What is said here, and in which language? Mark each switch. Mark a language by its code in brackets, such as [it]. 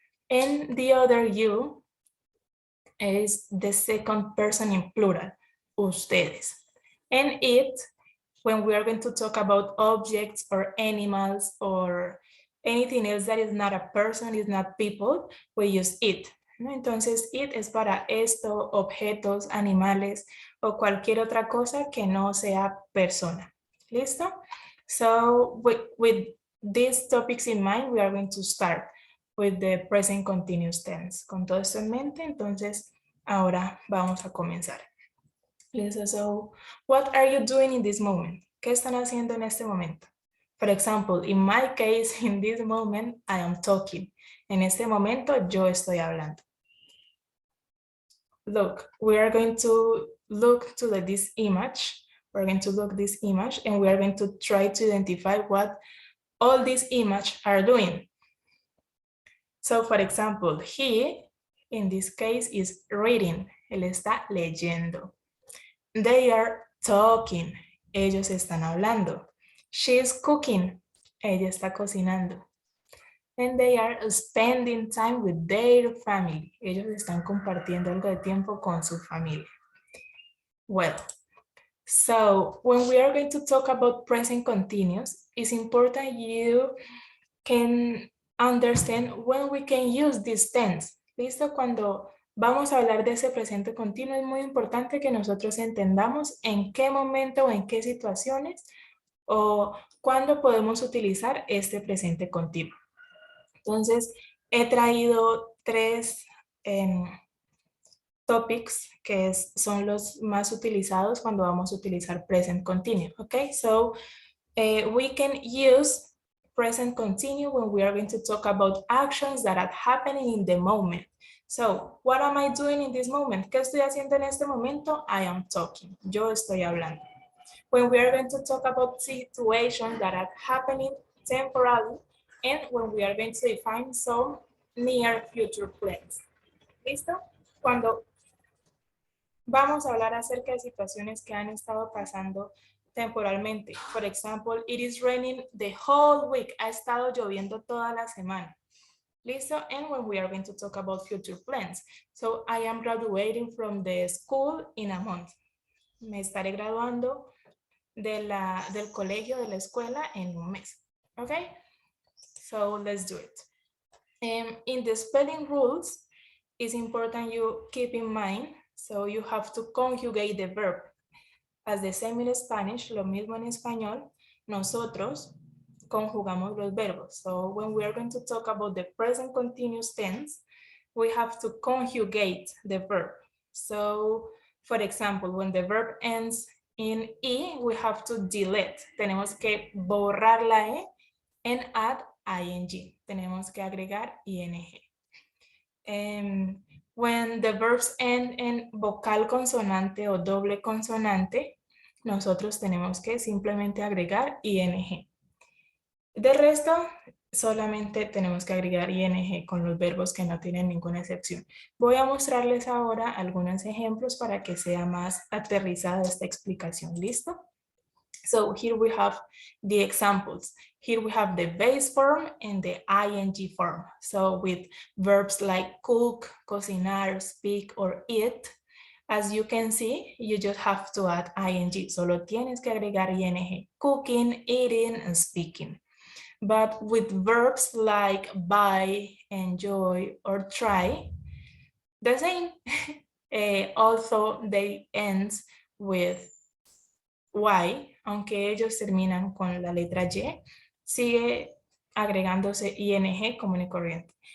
[en] And the other you is the second person in plural, ustedes. And it, when we are going to talk about objects or animals or anything else that is not a person, is not people, we use it. [es] ¿No? Entonces, it es para esto, objetos, animales o cualquier otra cosa que no sea persona. ¿Listo? [en] So, with these topics in mind, we are going to start with the present continuous tense. [es] Con todo esto en mente, entonces, ahora vamos a comenzar. [en] Listo, so, what are you doing in this moment? [es] ¿Qué están haciendo en este momento? [en] For example, in my case, in this moment, I am talking. [es] En este momento, yo estoy hablando. [en] Look, we are going to look to this image. We're going to look this image and we are going to try to identify what all these images are doing. So, for example, he, in this case, is reading. [es] Él está leyendo. [en] They are talking. [es] Ellos están hablando. [en] She is cooking. [es] Ella está cocinando. [en] And they are spending time with their family. [es] Ellos están compartiendo algo de tiempo con su familia. [en] Well, so when we are going to talk about present continuous, it's important you can understand when we can use this tense. [es] ¿Listo? Cuando vamos a hablar de ese presente continuo, es muy importante que nosotros entendamos en qué momento o en qué situaciones o cuándo podemos utilizar este presente continuo. Entonces, he traído tres topics que son los más utilizados cuando vamos a utilizar present continuous. [en] Okay, so we can use present continuous when we are going to talk about actions that are happening in the moment. So, what am I doing in this moment? [es] ¿Qué estoy haciendo en este momento? [en] I am talking. [es] Yo estoy hablando. [en] When we are going to talk about situations that are happening temporarily, and when we are going to define some near future plans. [es] ¿Listo? Cuando vamos a hablar acerca de situaciones que han estado pasando temporalmente. [en] For example, it is raining the whole week. [es] Ha estado lloviendo toda la semana. ¿Listo? [en] And when we are going to talk about future plans. So I am graduating from the school in a month. [es] Me estaré graduando del colegio, de la escuela en un mes. [en] Okay? So let's do it. In the spelling rules, it's important you keep in mind, so you have to conjugate the verb. As the same in Spanish, [es] lo mismo en español, nosotros conjugamos los verbos. [en] So when we are going to talk about the present continuous tense, we have to conjugate the verb. So, for example, when the verb ends in E, we have to delete. [es] Tenemos que borrar la E [en] and add ing. [es] Tenemos que agregar ing. [en] When the verbs end [es] en vocal consonante o doble consonante, nosotros tenemos que simplemente agregar ing. De resto, solamente tenemos que agregar ing con los verbos que no tienen ninguna excepción. Voy a mostrarles ahora algunos ejemplos para que sea más aterrizada esta explicación. ¿Listo? [en] So here we have the examples. Here we have the base form and the ing form. So with verbs like cook, cocinar, speak, or eat, as you can see, you just have to add ing. [es] Solo tienes que agregar ing. [en] Cooking, eating, and speaking. But with verbs like buy, enjoy, or try, the same. Also, they end with Y, [es] aunque ellos terminan con la letra Y, sigue agregándose ing común y corriente.